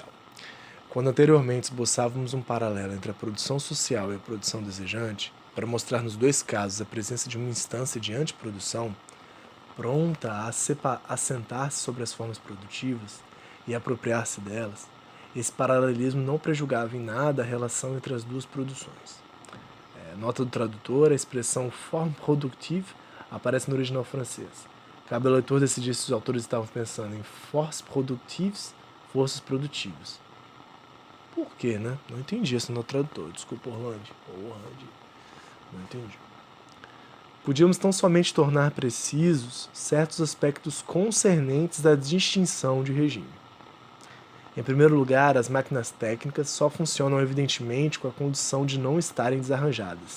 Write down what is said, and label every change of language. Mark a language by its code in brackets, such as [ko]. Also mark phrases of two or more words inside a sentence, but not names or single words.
[pt] Quando anteriormente esboçávamos um paralelo entre a produção social e a produção desejante, para mostrar nos dois casos a presença de uma instância de antiprodução, pronta a assentar-se sobre as formas produtivas e apropriar-se delas, esse paralelismo não prejugava em nada a relação entre as duas produções. Nota do tradutor, a expressão [fr] forme productive [pt] aparece no original francês. Cabe ao leitor decidir se os autores estavam pensando em [fr] forces productives, [pt] forças produtivas. Por quê, né? Não entendi essa no tradutor. Desculpa, Orlando. Não entendi. Podíamos tão somente tornar precisos certos aspectos concernentes à distinção de regime. Em primeiro lugar, as máquinas técnicas só funcionam evidentemente com a condição de não estarem desarranjadas.